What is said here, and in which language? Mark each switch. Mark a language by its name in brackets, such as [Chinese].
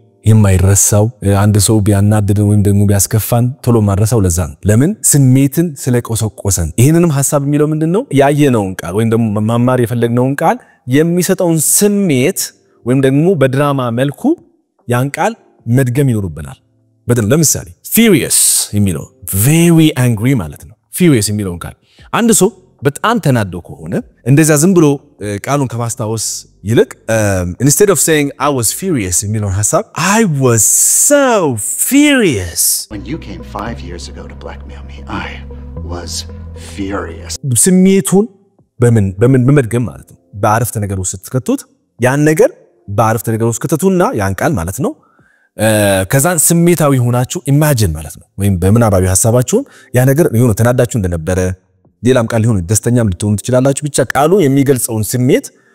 [Amharic] የማይረሳው አንድ ሰው ቢያናድድ ወይም ደግሞ ቢያስከፋን ቶሎ ማረሳው ለዛ ነው ለምን ስሜትን ስለቆሰቆሰን ይሄንንም ሐሳብ የሚለው ምንድነው ያየነውን ቃል ወይም ደግሞ ማማር የፈለግነውን ቃል የሚሰጠውን ስሜት ወይም ደግሞ በድራማ መልኩ ያን ቃል መድገም ይኖርብናል በደም ለምሳሌ furious የሚለው [English] very angry [Amharic] ማለት ነው furious የሚለውን ቃል አንድ ሰው በጣም ተናዶ ከሆነ እንደዛ ዝም ብሎ ቃሉን ከማስታወስ ይልቅ [English] instead of saying I was furious [Amharic] የሚለውን ሐሳብ [English] I was so furious when you came 5 years ago to blackmail me I was furious [Amharic] ስሜቱን በመድገም ማለት ነው በአረፍተ ነገር ውስጥ ስትከቱት ያን ነገር በአረፍተ ነገር ውስጥ ከተቱና ያን ቃል ማለት ነው ከዛን ስሜታዊ ሆናችሁ ኢማጂን ማለት ነው ወይም በምናባዊ ሐሳባችሁ ያ ነገር የሆነ ተናዳችሁ እንደነበረ ሌላም ቃል ሊሆን ደስተኛም ልትሆኑ ትችላላችሁ ብቻ ቃሉ የሚገልጸውን ስሜት